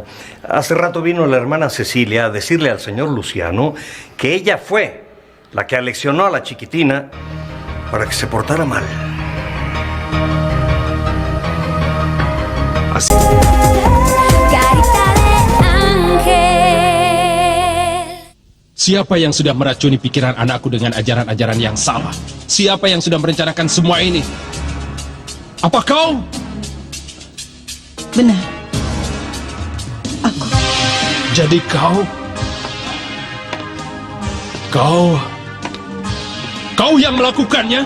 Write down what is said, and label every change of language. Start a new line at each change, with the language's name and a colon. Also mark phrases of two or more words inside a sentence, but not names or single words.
Spanish: Hace rato vino la hermana Cecilia a decirle al señor Luciano que ella fue la que aleccionó a la chiquitina para que se portara mal. Así. Carita de ángel.
Indonesian: Siapa yang sudah meracuni pikiran anakku dengan ajaran-ajaran yang salah? Siapa yang sudah merencanakan semua ini? Apa kau? Benar. Aku. Jadi kau yang melakukannya?